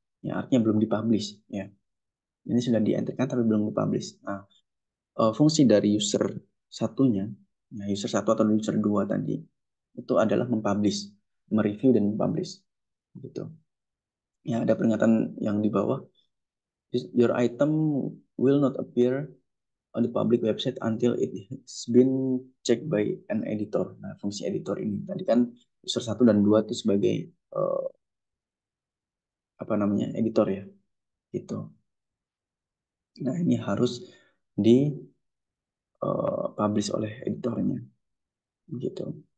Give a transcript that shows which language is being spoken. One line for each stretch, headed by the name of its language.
Indonesian: Ya, artinya belum dipublish ya. Ini sudah di-entrykan tapi belum dipublish. Nah, fungsi dari user satunya, ya, user satu atau user dua tadi itu adalah mempublish, mereview dan mempublish gitu. Ya, ada peringatan yang di bawah.
English: Your item will not appear on the public website until it has been checked by an editor.
Indonesian: Nah, fungsi editor ini tadi kan user satu dan dua itu sebagai uh, apa namanya, editor ya, gitu. Nah, ini harus di publish oleh editornya, gitu.